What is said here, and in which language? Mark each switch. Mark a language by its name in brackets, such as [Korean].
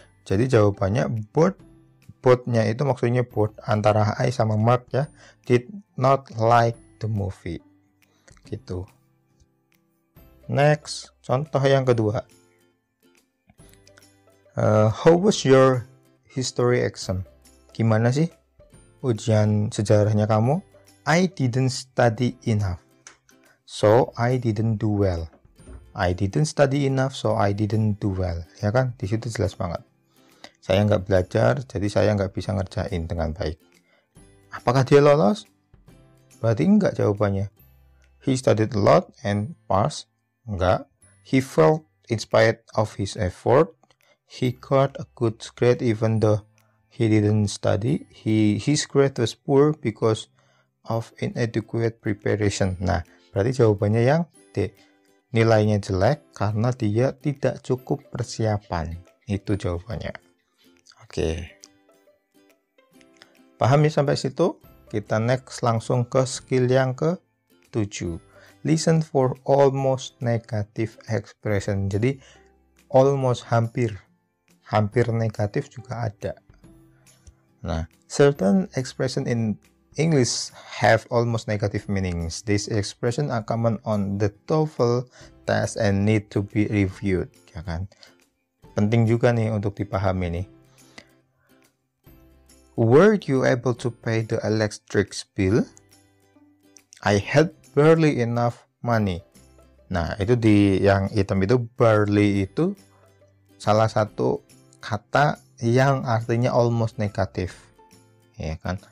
[Indonesian] Jadi jawabannya both-nya itu maksudnya both antara I sama Mark ya, [English] did not like the movie, [Indonesian] gitu. Next, contoh yang kedua. [English] How was your history exam? [Indonesian] Gimana sih ujian sejarahnya kamu? [English] I didn't study enough, so I didn't do well. I didn't study enough, so I didn't do well. [Indonesian] Ya kan? Di situ jelas banget. Saya nggak belajar, jadi saya nggak bisa ngerjain dengan baik. Apakah dia lolos? Berarti enggak jawabannya. [English] He studied a lot and passed. [Indonesian] Enggak. [English] He failed in spite of his effort. He got a good grade even though he didn't study. His grade was poor because of inadequate preparation. [Indonesian] Nah, berarti jawabannya yang D. Nilainya jelek karena dia tidak cukup persiapan. Itu jawabannya. Oke. Paham ya sampai situ? Kita next langsung ke skill yang ke-7. [English] Listen for almost negative expression. [Indonesian] Jadi almost hampir negatif juga ada. [English] Nah, certain expression in English have almost negative meanings. These expression are common on the TOEFL test and need to be reviewed, [Indonesian] ya kan? Penting juga nih untuk dipahami nih. [English] Were you able to pay the electric bill? I had barely enough money. [Indonesian] Nah, itu di yang hitam itu barely itu salah satu kata yang artinya almost negatif. Ya kan?